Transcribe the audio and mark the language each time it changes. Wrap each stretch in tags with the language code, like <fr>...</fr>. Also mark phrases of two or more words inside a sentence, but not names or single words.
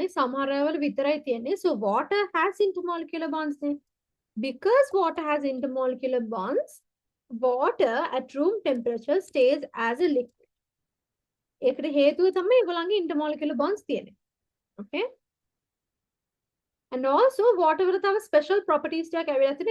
<si>සමහර ඒවාවල විතරයි තියෙන්නේ.</si> <en>So water has intermolecular bonds නේ. Because water has intermolecular bonds, water at room temperature stays as a liquid.</en> <si>ඒකට හේතුව තමයි ඒගොල්ලන්ගේ</si> <en>intermolecular bonds</en> <si>තියෙන්නේ.</si> <en>Okay? And also</en> <si>water වල තව</si> <en>special properties</en> <si>ටිකක් ඇවිල්ලා තියෙනවා.</si>